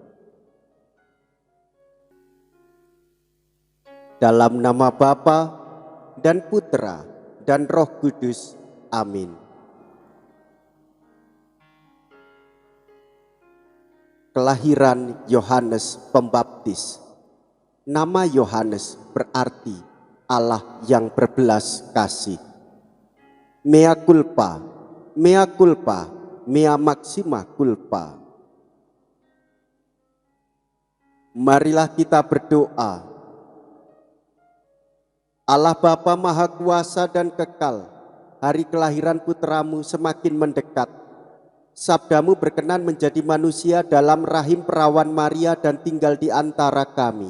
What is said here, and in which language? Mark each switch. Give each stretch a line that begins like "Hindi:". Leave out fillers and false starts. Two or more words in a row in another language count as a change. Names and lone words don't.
Indonesian: Dalam nama Bapa dan Putra dan Roh Kudus. Amin. Kelahiran Yohanes Pembaptis. Nama Yohanes berarti Allah yang berbelas kasih.
Latin: Mea culpa, mea culpa, mea maxima culpa.
Indonesian: Marilah kita berdoa. Allah Bapa Maha Kuasa dan Kekal, hari kelahiran putramu semakin mendekat. Sabdamu berkenan menjadi manusia dalam rahim perawan Maria dan tinggal di antara kami.